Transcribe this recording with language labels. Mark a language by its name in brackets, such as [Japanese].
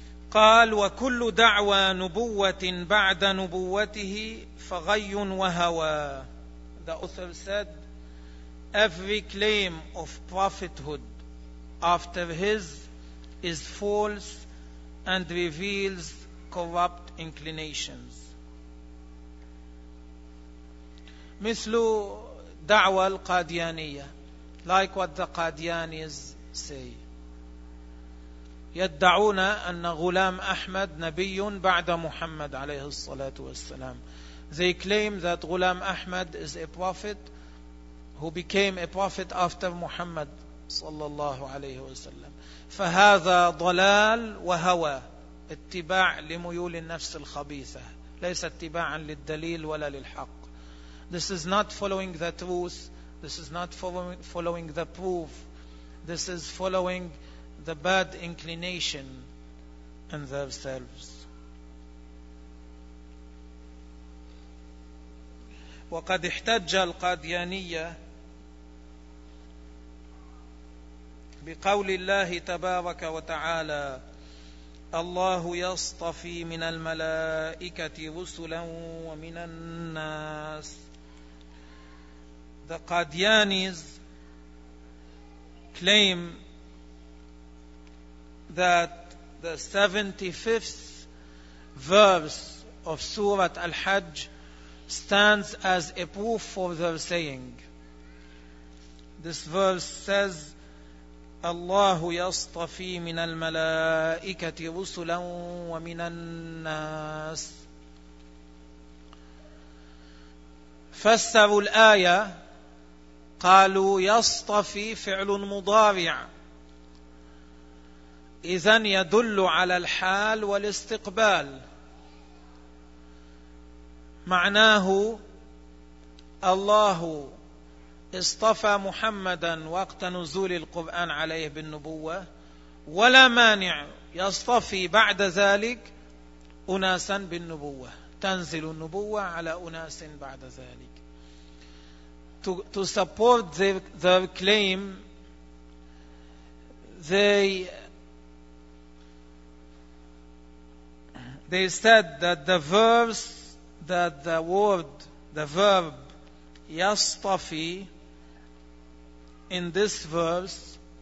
[Arabic] قال وكل دعوى نبوة بعد نبوته فغي وهوى. [English] The author said, every claim of prophethood after his is false and reveals corrupt inclinations. [Arabic] مثل دعوى القاديانية. [English] Like what the Qadianis say. [Arabic] يدعون أن غلام أحمد نبي بعد محمد عليه الصلاة والسلام. [English] They claim that Ghulam Ahmad is a prophet who became a prophet after Muhammad [Arabic] صلى الله عليه وسلم. فهذا ضلال وهوى، اتباع لميول النفس الخبيثة، ليس اتباعا للدليل ولا للحق. [English] This is not following the truth. This is not following the proof. This is following the bad inclination in themselves. [Arabic] وقد احتج القاديانية بقول الله تبارك وتعالى: الله يصطفي من الملائكة رسلا ومن الناس. [English] The Qadianis claim that the 75th verse of Surah Al-Hajj stands as a proof for their saying. This verse says, [Arabic] الله يصطفي من الملائكة رسلا ومن الناس. فسروا الآية قالوا: يصطفي فعل مضارع، إذن يدل على الحال والاستقبال، معناه الله اصطفى محمدا وقت نزول القرآن عليه بالنبوة، ولا مانع يصطفي بعد ذلك أناسا بالنبوة، تنزل النبوة على أناس بعد ذلك. [English] To support their claim, they said that the verse, that the word, the verb yastafi in this verse,